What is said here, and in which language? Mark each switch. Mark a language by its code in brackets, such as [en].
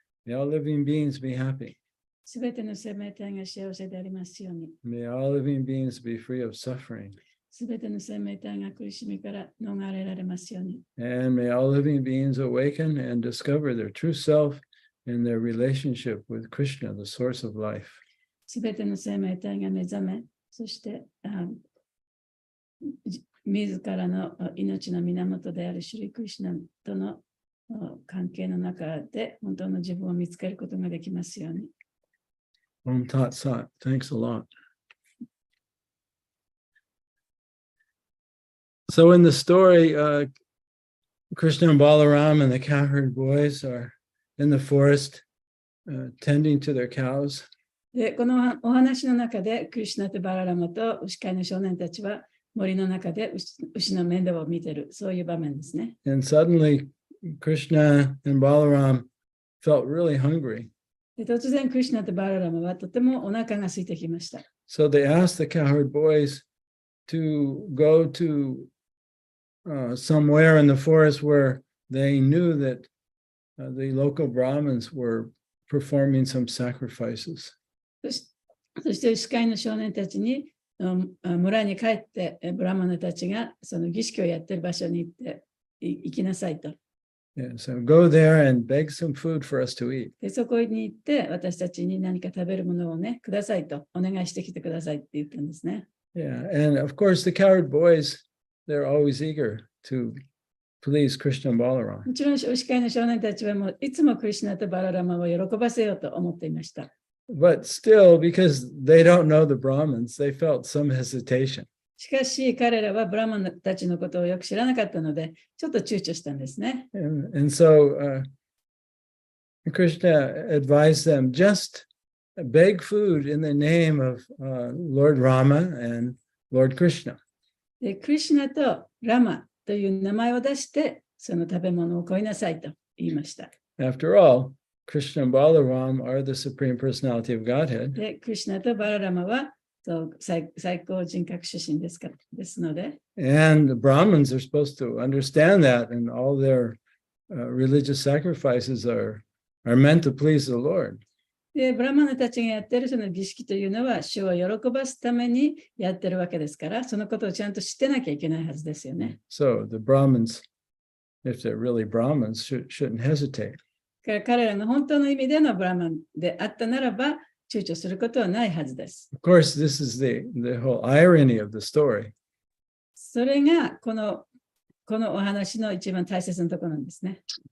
[en] May all living beings be happy. [ja] すべての生命体が幸せでありますように。 [en] May all living beings be free of suffering. [ja] すべての生命体が苦しみから逃れられますように。 [en] And may all living beings awaken and discover their true self in their relationship with Krishna, the source of life. [ja] すべての生命体が目覚め、そして自らの命の源であるシュリクリシュナとの関係の中で本当の自分を見つけることができますように。 [sa] Om Tat Sat. [en] Thanks a lot. So in the story, Krishna and Balaram and the cowherd boys are in the forest tending to their cows. [ja] で、このお話の中で、クリシュナとバララマと牛飼いの少年たちは森の中で牛の面倒を見ている、そういう場面ですね。 [en] And suddenly, Krishna and Balaram felt really hungry. [ja] で、突然、クリシュナとバララマはとてもお腹が空いてきました。 [en] So they asked the cowherd boys to go to somewhere in the forest where they knew that the local Brahmins were performing some sacrifices. [ja] そして牛飼いの少年たちに村に帰ってブラマナたちがその儀式をやっている場所に行きなさいと。 [en] Yeah, so go there and beg some food for us to eat. [ja] でそこに行って私たちに何か食べるものをねくださいとお願いしてきてくださいって言ったんですね。 [en] Yeah, and of course the cowherd boys, they're always eager to please Krishna and Balaram. [ja] もちろん牛飼いの少年たちはもういつもクリシュナとバララマを喜ばせようと思っていました。 [en] But still, because they don't know the Brahmins, they felt some hesitation. [ja] しかし彼らはブラマンたちのことをよく知らなかったのでちょっと躊躇したんですね。 [en] And so Krishna advised them, just beg food in the name of Lord Rama and Lord Krishna. [ja] でクリシュナとラマという名前を出してその食べ物を乞いなさいと言いました。 [en] After all, Krishna and Balaram are the Supreme Personality of Godhead. [ja] でクリシュナとバララマは最高人格出身ですので、 [en] And the Brahmins are supposed to understand that, and all their religious sacrifices are meant to please the Lord. [ja] でブラマナたちがやってるその儀式というのは主を喜ばすためにやってるわけですから、そのことをちゃんと知ってなきゃいけないはずですよね。 [en] So the Brahmins, if they're really Brahmins, shouldn't hesitate. [ja] 彼らが本当の意味でのブラマンであったならば、躊躇することはないはずです。 [en] Of course, this is the whole irony of the story. [ja] それがこのお話の一番大切なところなんですね。